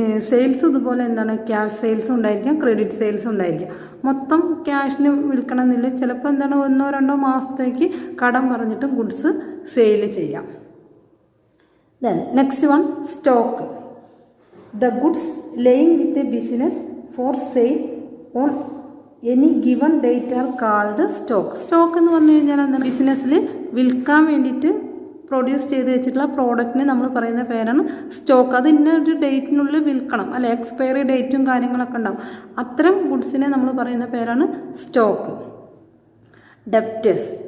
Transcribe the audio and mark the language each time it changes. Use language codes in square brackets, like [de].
[ml] Sales ഇതുപോലെ എന്താണ്? Cash സെയിൽസും ഉണ്ടായിരിക്കാം, ക്രെഡിറ്റ് സെയിൽസും ഉണ്ടായിരിക്കാം. മൊത്തം ക്യാഷിന് വിൽക്കണമെന്നില്ല. ചിലപ്പോൾ എന്താണ് 1-2 മാസത്തേക്ക് കടം പറഞ്ഞിട്ട് ഗുഡ്സ് സെയിൽ ചെയ്യാം. [en] Then next one stock. The goods lying with a business for sale on any given date are called stock. [ml] Stock എന്ന് പറഞ്ഞു കഴിഞ്ഞാൽ എന്താണ്? ബിസിനസ്സിൽ വിൽക്കാൻ വേണ്ടിയിട്ട് പ്രൊഡ്യൂസ് ചെയ്ത് വെച്ചിട്ടുള്ള പ്രോഡക്റ്റിന് നമ്മൾ പറയുന്ന പേരാണ് സ്റ്റോക്ക്. അത് ഇന്നൊരു ഡേറ്റിനുള്ളിൽ വിൽക്കണം, അല്ലെ? എക്സ്പയറി ഡേറ്റും കാര്യങ്ങളൊക്കെ ഉണ്ടാവും. അത്തരം ഗുഡ്സിനെ നമ്മൾ പറയുന്ന പേരാണ് സ്റ്റോക്ക്. ഡെപ്റ്റേഴ്സ്.